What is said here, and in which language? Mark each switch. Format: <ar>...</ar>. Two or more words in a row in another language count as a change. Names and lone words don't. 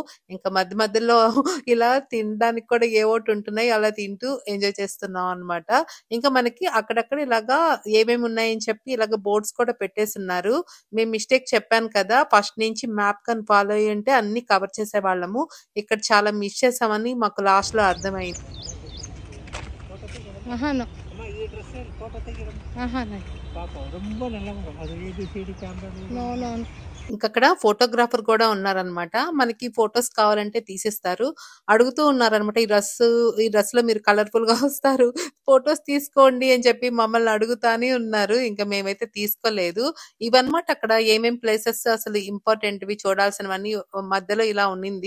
<te>ఇంకా మధ్య మధ్యలో ఇలా తినడానికి కూడా ఏవోటి ఉంటున్నాయి, అలా తింటూ ఎంజాయ్ చేస్తున్నాం అన్నమాట. ఇంకా మనకి అక్కడక్కడ ఇలాగా ఏమేమి ఉన్నాయని చెప్పి ఇలాగ బోర్డ్స్ కూడా పెట్టేస్తున్నారు. మేము మిస్టేక్ చెప్పాను కదా, ఫస్ట్ నుంచి మ్యాప్ కని ఫాలో అయ్యి ఉంటే అన్ని కవర్ చేసేవాళ్ళము. ఇక్కడ చాలా మిస్ చేసామని మాకు లాస్ట్ లో అర్థమైంది.</te> <ta>ரொம்ப நல்லா இருக்கும். அது ஏபிசிடி கேமரா</ta> <te>ఇంకక్కడ ఫోటోగ్రాఫర్ కూడా ఉన్నారనమాట. మనకి ఫోటోస్ కావాలంటే తీసిస్తారు. అడుగుతూ ఉన్నారనమాట. ఈ డ్రెస్‌లో మీరు కలర్‌ఫుల్‌గా వస్తారు. ఫోటోస్ తీసుకోండి అని చెప్పి మమ్మల్ని అడుగుతానే ఉన్నారు. ఇంక మేమైతే తీసుకోలేదు. ఇవన్నమాట అక్కడ ఏమేం ప్లేసెస్ అసలు ఇంపార్టెంట్‌వి చూడాల్సినవన్నీ మధ్యలో ఇలా ఉన్నింది.</te>